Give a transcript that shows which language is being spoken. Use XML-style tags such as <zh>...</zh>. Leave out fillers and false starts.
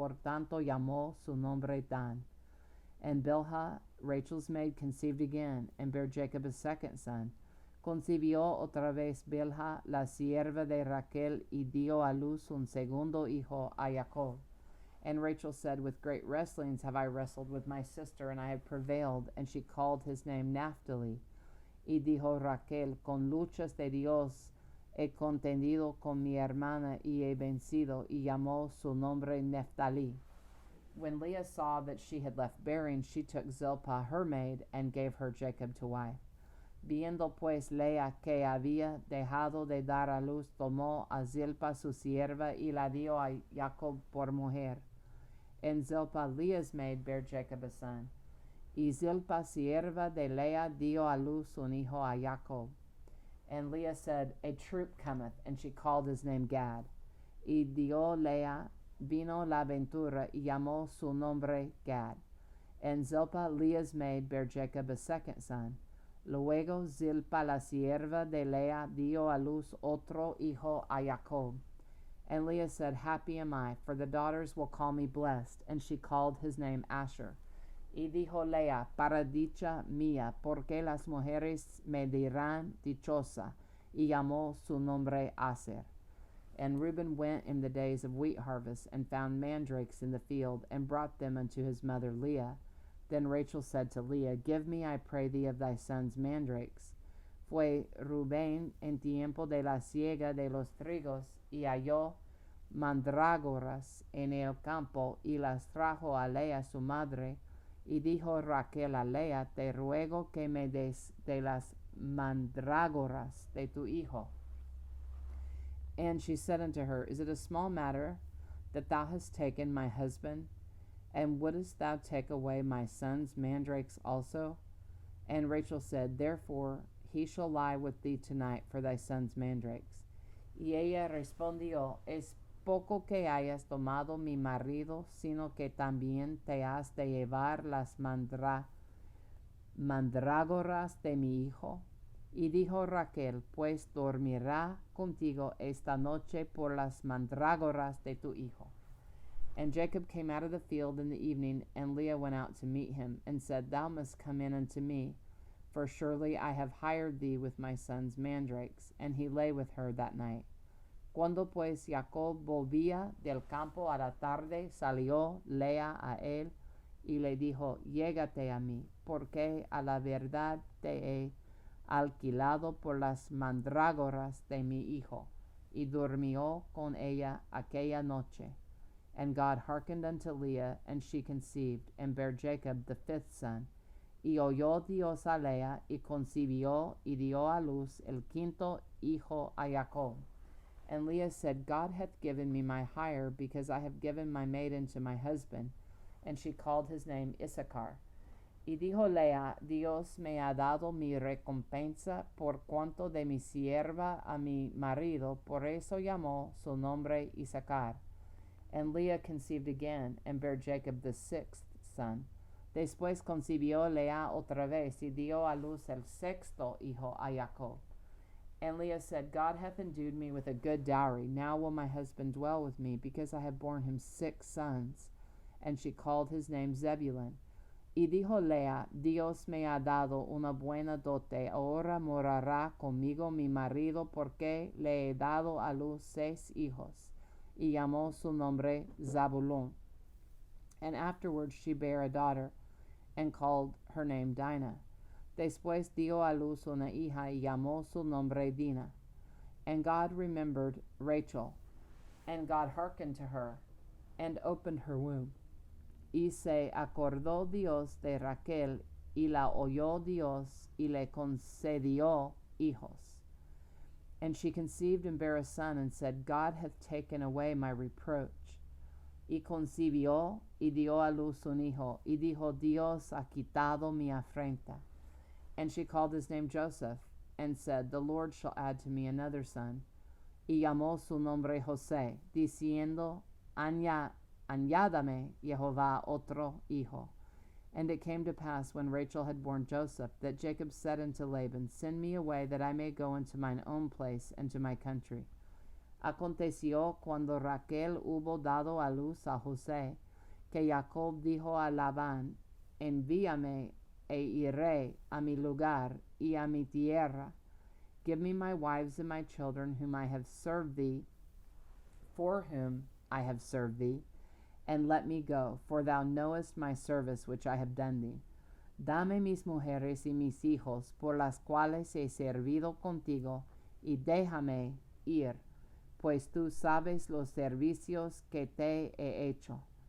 <es>Por tanto llamó su nombre Dan.</es> <en>And Bilhah, Rachel's maid, conceived again, and bare Jacob a second son.</en> <es>Concibió otra vez Bilhah, la sierva de Raquel, y dio a luz un segundo hijo a Jacob.</es> <en>And Rachel said, With great wrestlings have I wrestled with my sister, and I have prevailed. And she called his name Naphtali.</en> <es>Y dijo Raquel, Con luchas de Dios he contendido con mi hermana, y he vencido, y llamó su nombre Naphtali.</es> <en>When Leah saw that she had left bearing, she took Zilpah her maid, and gave her Jacob to wife.</en> <es>Viendo pues Leah que había dejado de dar a luz, tomó a Zilpah su sierva, y la dio a Jacob por mujer.</es> <en>And Zilpah, Leah's maid, bare Jacob a son.</en> <es>Y Zilpah, sierva de Leah, dio a luz un hijo a Jacob.</es> <en>And Leah said, A troop cometh, and she called his name Gad.</en> <es>Y dio Leah, vino la ventura, y llamó su nombre Gad.</es> <en>And Zilpah, Leah's maid, bare Jacob a second son.</en> <es>Luego Zilpah, la sierva de Leah, dio a luz otro hijo a Jacob.</es> <en>And Leah said, Happy am I, for the daughters will call me blessed. And she called his name Asher.</en> <es>Y dijo Leah, Para dicha mía, porque las mujeres me dirán dichosa. Y llamó su nombre Aser.</es> <en>And Reuben went in the days of wheat harvest, and found mandrakes in the field, and brought them unto his mother Leah. Then Rachel said to Leah, Give me, I pray thee, of thy sons mandrakes.</en> <es>Fue Rubén en tiempo de la siega de los trigos, y halló mandrágoras en el campo, y las trajo a Leah su madre. Y dijo Raquel a Leah, Te ruego que me des de las mandrágoras de tu hijo.</es> <en>And she said unto her, Is it a small matter that thou hast taken my husband? And wouldest thou take away my son's mandrakes also? And Rachel said, Therefore he shall lie with thee tonight for thy son's mandrakes.</en> <es>Y ella respondió, Es poco que hayas tomado mi marido, sino que también te has de llevar las mandrágoras de mi hijo. Y dijo Raquel, Pues dormirá contigo esta noche por las mandrágoras de tu hijo.</es> <en>And Jacob came out of the field in the evening, and Leah went out to meet him, and said, Thou must come in unto me, for surely I have hired thee with my son's mandrakes. And he lay with her that night.</en> <es>Cuando pues Jacob volvía del campo a la tarde, salió Leah a él, y le dijo, Llégate a mí, porque a la verdad te he alquilado por las mandrágoras de mi hijo. Y durmió con ella aquella noche.</es> <en>And God hearkened unto Leah, and she conceived, and bare Jacob the fifth son.</en> <es>Y oyó Dios a Leah, y concibió, y dio a luz el quinto hijo a Jacob.</es> <en>And Leah said, God hath given me my hire, because I have given my maiden to my husband. And she called his name Issachar.</en> <es>Y dijo Lea, Dios me ha dado mi recompensa por cuanto de mi sierva a mi marido, por eso llamó su nombre Isaacar.</es> <en>And Leah conceived again, and bare Jacob the sixth son.</en> <es>Después concibió Lea otra vez, y dio a luz el sexto hijo a Jacob.</es> <en>And Leah said, God hath endued me with a good dowry. Now will my husband dwell with me, because I have borne him 6 sons. And she called his name Zebulun.</en> <es>Y dijo Lea, Dios me ha dado una buena dote, ahora morará conmigo mi marido, porque le he dado a luz 6 hijos. Y llamó su nombre Zabulón.</es> <en>And afterwards she bare a daughter, and called her name Dinah.</en> <es>Después dio a luz una hija, y llamó su nombre Dina.</es> <en>And God remembered Rachel, and God hearkened to her, and opened her womb.</en> <es>Y se acordó Dios de Raquel, y la oyó Dios, y le concedió hijos.</es> <en>And she conceived and bare a son, and said, God hath taken away my reproach.</en> <es>Y concibió, y dio a luz un hijo, y dijo, Dios ha quitado mi afrenta.</es> <en>And she called his name Joseph, and said, The Lord shall add to me another son.</en> <es>Y llamó su nombre José, diciendo, Añádame Jehová otro hijo.</es> <en>And it came to pass, when Rachel had borne Joseph, that Jacob said unto Laban, Send me away, that I may go into mine own place and to my country.</en> <es>Aconteció, cuando Raquel hubo dado a luz a José, que Jacob dijo a Labán, Envíame e iré a mi lugar y a mi tierra.</es> <en>Give me my wives and my children, whom I have served thee, for whom I have served thee, and let me go, for thou knowest my service which I have done thee.</en> <es>Dame mis mujeres y mis hijos, por las cuales he servido contigo, y déjame ir, pues tú sabes los servicios que te he hecho.</es>